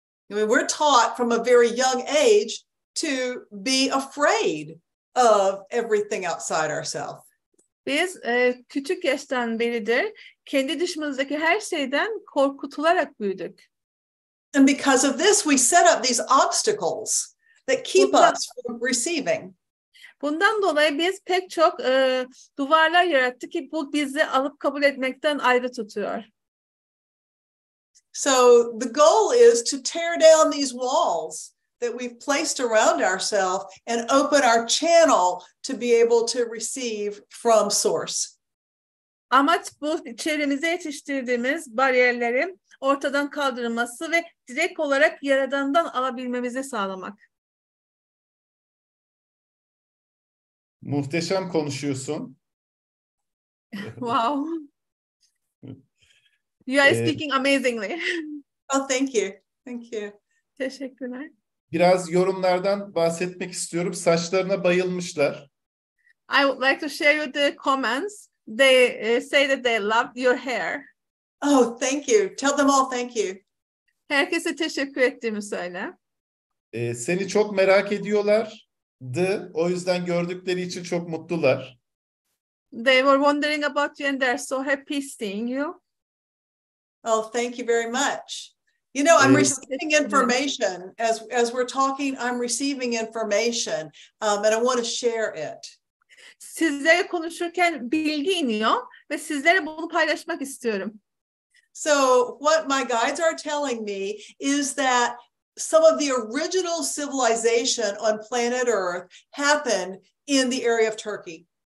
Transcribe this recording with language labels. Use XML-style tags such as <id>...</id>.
<en>I mean, we're taught from a very young age to be afraid of everything outside ourselves.</en> <tr>Biz küçük yaştan beridir kendi dışımızdaki her şeyden korkutularak büyüdük.</tr> <en>And because of this, we set up these obstacles that keep us from receiving.</en> <tr>Bundan dolayı biz pek çok duvarlar yarattık ki bu bizi alıp kabul etmekten ayrı tutuyor.</tr> <en>So the goal is to tear down these walls that we've placed around ourselves and open our channel to be able to receive from source.</en> <tr>Amaç bu çevremize yetiştirdiğimiz bariyerleri ortadan kaldırılması ve direkt olarak Yaradan'dan alabilmemizi sağlamak. Muhteşem konuşuyorsun.</tr> <en>Wow. You are speaking amazingly. Oh, thank you. Thank you.</en> <tr>Teşekkürler. Biraz yorumlardan bahsetmek istiyorum. Saçlarına bayılmışlar.</tr> <en>I would like to share you the comments. They say that they loved your hair. Oh, thank you. Tell them all thank you.</en> <tr>Herkese teşekkür ettiğimi söyle. Seni çok merak ediyorlardı. O yüzden gördükleri için çok mutlular.</tr> <en>They were wondering about you and they're so happy seeing you. Oh, thank you very much. You know, I'm receiving information as we're talking. I'm receiving information, and I want to share it.</en> <tr>Sizlere konuşurken bilgi iniyor ve sizlere bunu paylaşmak istiyorum.</tr> <en>So what my guides are telling me is that some of the original civilization on planet Earth happened in the area of Turkey.</en>